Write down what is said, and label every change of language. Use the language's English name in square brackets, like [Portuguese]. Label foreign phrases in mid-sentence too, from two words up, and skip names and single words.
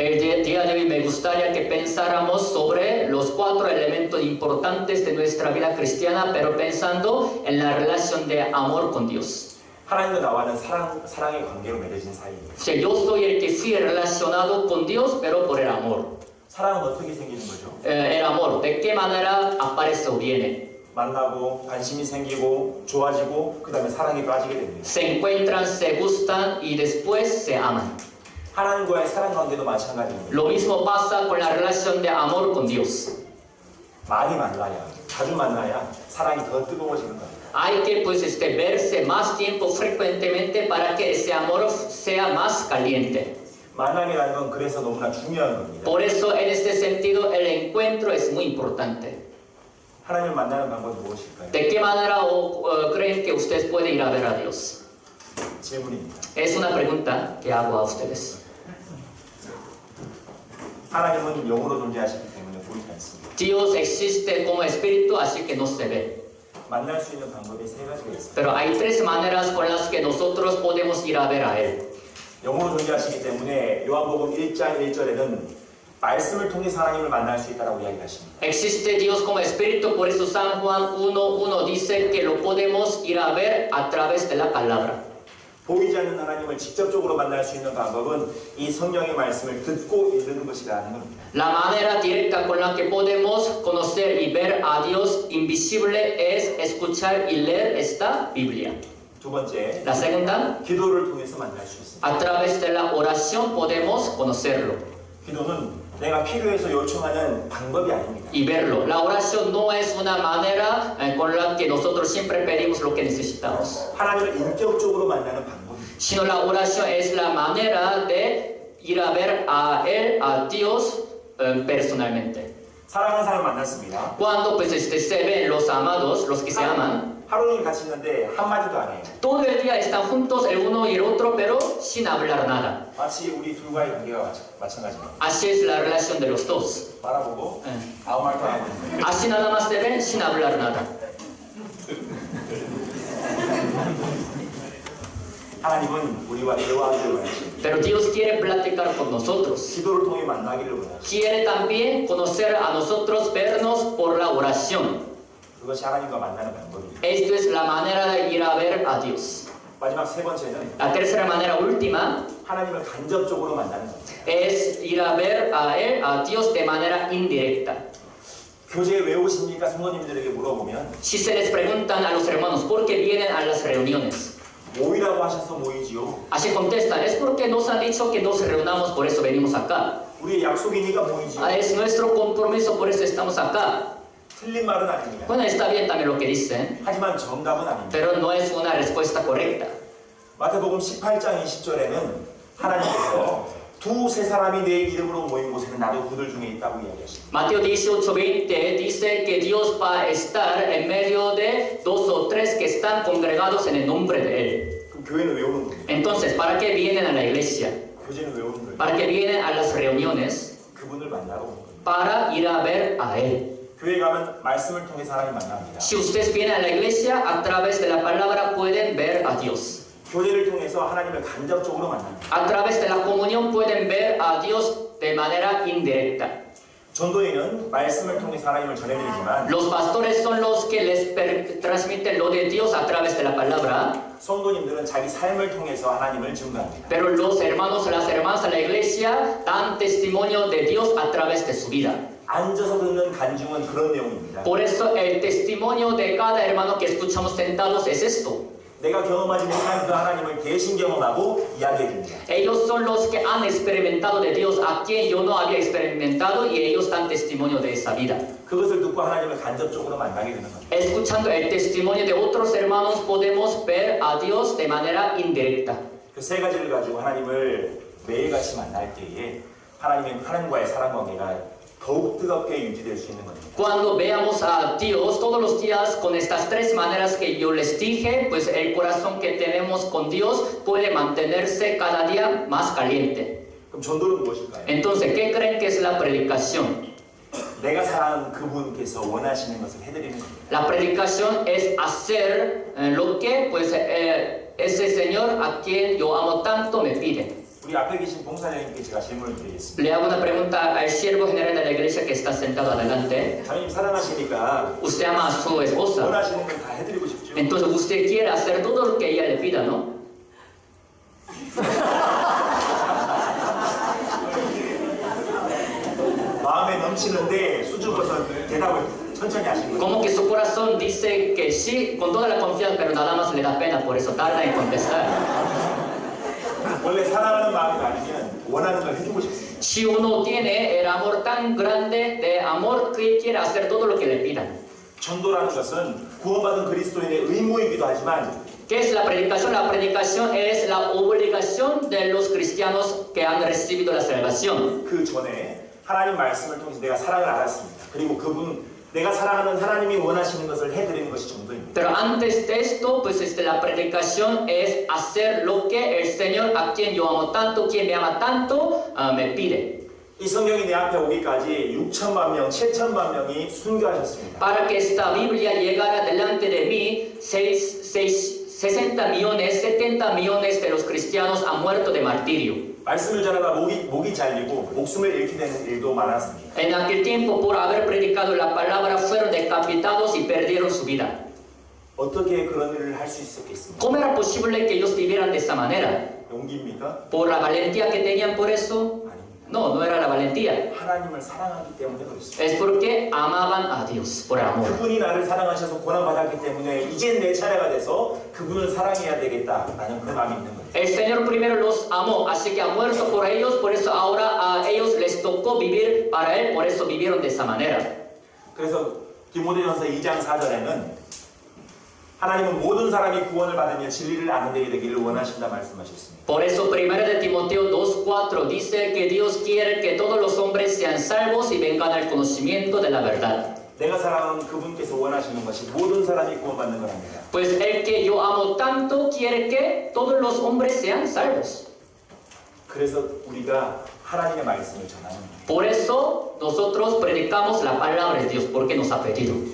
[Spanish] El día de hoy me gustaría que pensáramos sobre los 4 elementos importantes de nuestra vida cristiana, pero pensando en la relación de amor con Dios. [Korean] 하나님과 나와는 사랑의 관계로 맺어진 사이입니다. [Spanish] O sea, yo soy el que fui relacionado con Dios, pero por el amor. [Korean] 사랑은 어떻게 생기는 거죠? [Spanish] El amor, ¿de qué manera aparece o viene? [Korean] 만나고 관심이 생기고 좋아지고 그 다음에 사랑에 빠지게 됩니다. [Spanish] Se encuentran, se gustan y después se aman. [Korean] 하나님과의 사랑 관계도 마찬가지입니다. [Spanish] Lo mismo pasa con la relación de amor con Dios. [Korean] 많이 만나야, 자주 만나야 사랑이 더 뜨거워지는 겁니다. [Spanish] Hay que pues verse más tiempo frecuentemente para que ese amor sea más caliente. [Korean] 만남이라는 건 그래서 너무나 중요한 겁니다. [Spanish] Por eso en este sentido el encuentro es muy importante. [Korean] 하나님을 만나는 방법이 무엇일까요? [Spanish] ¿De qué manera creen que ustedes pueden ir a ver a Dios? [Korean] 질문입니다. [Spanish] Es una pregunta que hago a ustedes. [Korean] 하나님은 영으로 존재하시기 때문에 보이지 않습니다. [Spanish] Dios existe como espíritu, así que no se ve. [Korean] 만날 수 있는 방법이 3가지가 있습니다. [Spanish] Pero hay 3 maneras con las que nosotros podemos ir a ver a Él. [Korean] 영으로 존재하시기 때문에 요한복음 1장 1절에는 말씀을 통해서 하나님을 만날 수 있다고 이야기하십니다. [Spanish] Existe Dios como espíritu, por eso San Juan 1:1 dice que lo podemos ir a ver a través de la palabra. [Korean] 보이지 않는 하나님을 직접적으로 만날 수 있는 방법은 이 성경의 말씀을 듣고 읽는 것이라는 겁니다. [Spanish] La manera directa con la que podemos conocer y ver a Dios invisible es escuchar y leer esta Biblia. [Korean] 두 번째, [Spanish] La segunda, [Korean] 기도를 통해서 만날 수 있습니다. [Spanish] a través de la oración podemos conocerlo [Korean] 기도는 내가 필요해서 요청하는 방법이 아닙니다. [Spanish] y verlo. La oración no es una manera con la que nosotros siempre pedimos lo que necesitamos, [Korean] 하나님을 인격적으로 만나는 방법입니다. [Spanish] sino la oración es la manera de ir a ver a Él, a Dios personalmente. [Korean] 사랑하는 사람 만났습니다. [Spanish] Cuando pues se ven los amados, los que se aman, [Korean] 하루 종일 같이 있는데 한마디도 안 해요. [Spanish] Todo el día están juntos el uno y el otro, pero sin hablar nada. [Korean] 마치 우리 둘과의 관계가 마찬가지예요. [Spanish] Así es la relación de los dos. [Korean] 바라보고 예. 아무 말도 안 하고 [Spanish] Así nada más se ven sin hablar nada. [Korean] 하나님은 우리와 대화하기를 원하십니다. [Spanish] Pero Dios quiere platicar con nosotros. [Korean] 기도를 통해 만나기를 원하십니다. [Spanish] Quiere también conocer a nosotros, vernos por la oración. [Korean] 그것이 하나님과 만나는 방법입니다. [Spanish] Esto es la manera de ir a ver a Dios. [Korean] 마지막 세 번째는 [Spanish] La tercera manera última [Korean] 하나님을 간접적으로 만나는 겁니다. [Spanish] es ir a ver a Él, a Dios de manera indirecta. [Korean] 교제에 왜 오십니까? 성도님들에게 물어보면 [Spanish] Si se les preguntan a los hermanos por qué vienen a las reuniones, [Korean] 모이라고 하셔서 모이지요. [Spanish] así contestan, es porque nos han dicho que nos reunamos, por eso venimos acá. [Korean] 우리의 약속이니까 모이지요. [Spanish] Es nuestro compromiso, por eso estamos acá. [Korean] 틀린 말은 아닙니다. [Spanish] Bueno, está bien también lo que dicen, [Korean] 하지만 정답은 아닙니다. [Spanish] pero no es una respuesta correcta. [Korean] 마태복음 18장 20절에는 하나님께서 두세 사람이 내 이름으로 모인 곳에는 나도 그들 중에 있다고 이야기하십니다. [Spanish] Mateo 18:20 dice que Dios va a estar en medio de dos o tres que están congregados en el nombre de Él. [Korean] 그럼 교회는 왜 오는 겁니까? [Spanish] Entonces, ¿para qué vienen a la iglesia? [Korean] 교제는 왜 오는 거예요? [Spanish] ¿Para qué vienen a las reuniones? [Korean] 그분을 만나러 오는 겁니다. [Spanish] Para ir a ver a Él. [Korean] 교회 가면 말씀을 통해서 하나님 만납니다. [Spanish] Si ustedes vienen a la iglesia, a través de la palabra pueden ver a Dios. [Korean] 교제를 통해서 하나님을 간접적으로 만납니다. [Spanish] A través de la comunión pueden ver a Dios de manera indirecta. [Korean] 전도인은 말씀을 통해서 하나님을 전해드리지만 [Spanish] Los pastores son los que les transmiten lo de Dios a través de la palabra, [Korean] 성도님들은 자기 삶을 통해서 하나님을 증거합니다. [Spanish] pero los hermanos y las hermanas de la iglesia dan testimonio de Dios a través de su vida. [Korean] 앉아서 듣는 간증은 그런 내용입니다. [Spanish] Por eso el testimonio de cada hermano que escuchamos sentados es esto. [Korean] 내가 경험하지 못한 그 하나님을 대신 경험하고 이야기해 줍니다. [Spanish] Ellos son los que han experimentado de Dios a quien yo no había experimentado y ellos dan testimonio de esa vida. [Korean] 그것을 듣고 하나님을 간접적으로 만나게 되는 겁니다. [Spanish] Escuchando el testimonio de otros hermanos podemos ver a Dios de manera indirecta. [Korean] 그 세 가지를 가지고 하나님을 매일같이 만날 때에 하나님과의 사랑 관계가 더욱 뜨겁게 유지될 수 있는 겁니다. [Spanish] Cuando veamos a Dios todos los días con estas tres maneras que yo les dije, pues el corazón que tenemos con Dios puede mantenerse cada día más caliente. [Korean] 그럼 전도는 무엇일까요? [Spanish] Entonces, ¿qué creen que es la predicación? [Korean] 내가 사랑하는 그분께서 원하시는 것을 해드리는 겁니다. [Spanish] La predicación es hacer lo que pues ese Señor a quien yo amo tanto me pide. [Korean] 우리 앞에 계신 봉사장님께 제가 질문을 드리겠습니다. [Spanish] Le hago una pregunta al siervo general de la iglesia que está sentado adelante. [Korean] 자매님 사랑하시니까 [Spanish] Usted ama a su esposa, [Korean] 원하시는 건 다 해드리고 싶죠? [Spanish] entonces usted quiere hacer todo lo que ella le pida, ¿no? [Korean] 마음에 넘치는데 수줍어서 대답을 천천히 하신 거예요. [Spanish] Como que su corazón dice que sí, con toda la confianza, pero nada más le da pena, por eso tarda en contestar. [Korean] 원래 사랑하는 마음이 많으면 원하는 걸 해주고 싶습니다. [Spanish] Si uno tiene el amor tan grande de amor que quiere hacer todo lo que le pidan. [Korean] 전도라는 것은 구원받은 그리스도인의 의무이기도 하지만 [Spanish] ¿Qué es la predicación? La predicación es la obligación de los cristianos que han recibido la salvación. [Korean] 그 전에 하나님 말씀을 통해서 내가 사랑을 알았습니다. 그리고 내가 사랑하는 하나님이 원하시는 것을 해드리는 것이 전도입니다. [Spanish] Pero antes de esto, pues la predicación es hacer lo que el Señor, a quien yo amo tanto, quien me ama tanto, me pide. [Korean] 이 성경이 내 앞에 오기까지 6천만 명, 7천만 명이 순교하셨습니다. [Spanish] Para que esta Biblia llegara delante de mí, 60 millones, 70 millones de los cristianos han muerto de martirio. [Korean] 말씀을 전하다 목이 잘리고 목숨을 잃게 되는 일도 많았습니다. [Spanish] En aquel tiempo, por haber predicado la palabra, fueron decapitados y perdieron su vida. [Korean] 어떻게 그런 일을 할 수 있었겠습니까? [Spanish] ¿Cómo era posible que ellos vivieran de esa manera? [Korean] 용기입니까? [Spanish] ¿Por la valentía que tenían por eso? [Korean] 아닙니다. [Spanish] No, no era la valentía. [Korean] 하나님을 사랑하기 때문에 그렇습니다. [Spanish] Es porque amaban a Dios, por amor. [Korean] 그분이 나를 사랑하셔서 고난받았기 때문에 이젠 내 차례가 돼서 그분을 사랑해야 되겠다라는 그 마음이 있는 거예요. [Spanish] El Señor primero los amó, así que ha muerto por ellos, por eso ahora a ellos les tocó vivir para Él, por eso vivieron de esa manera. [Korean] 그래서 디모데전서 2장 4절에는 하나님은 모든 사람이 구원을 받으며 진리를 아는 데 되기를 원하신다 말씀하셨습니다. [Spanish] Por eso 1 de Timoteo 2:4 dice que Dios quiere que todos los hombres sean salvos y vengan al conocimiento de la verdad. [Korean] 내가 사랑하는 그분께서 원하시는 것이 모든 사람이 구원받는 거랍니다. [Spanish] Pues el que yo amo tanto quiere que todos los hombres sean salvos. [Korean] 그래서 우리가 하나님의 말씀을 전하는 거예요. [Spanish] Por eso nosotros predicamos la palabra de Dios, porque nos ha pedido.